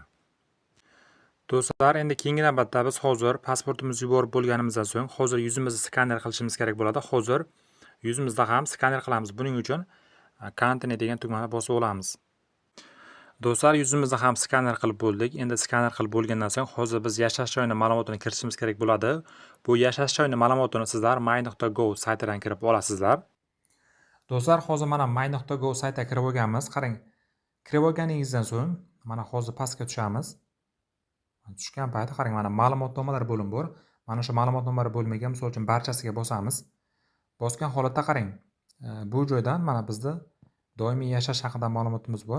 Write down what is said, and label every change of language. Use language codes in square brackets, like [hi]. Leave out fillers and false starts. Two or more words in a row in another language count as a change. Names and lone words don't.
[uz] Do'stlar, endi keyingi navbatda biz hozir pasportimizni yuborib bo'lganimizdan so'ng, hozir yuzimizni skaner qilishimiz kerak bo'ladi. Hozir yuzimizda ham skaner qilamiz. Buning uchun continue degan tugmani bosib olamiz. Do'stlar, yuzimizni ham skaner qilib bo'ldik. Endi skaner qilib bo'lgandan so'ng hozir biz yashash joyini ma'lumotini kiritishimiz kerak bo'ladi. Bu yashash joyini ma'lumotini sizlar my.go saytidan kirib olasizlar. Do'stlar, hozir mana my.go saytiga kirib olganmiz. Qarang. Kirib olganingizdan so'ng mana hozir pastga tushamiz. Tushgan paytda qarang, mana ma'lumotnomalar bo'limi bor. Mana shu ma'lumotnomalar bo'limiga misol uchun barchasiga bosamiz. Bosgan holatda qarang. Bu joydan mana bizda doimiy yashash haqida ma'lumotimiz bor.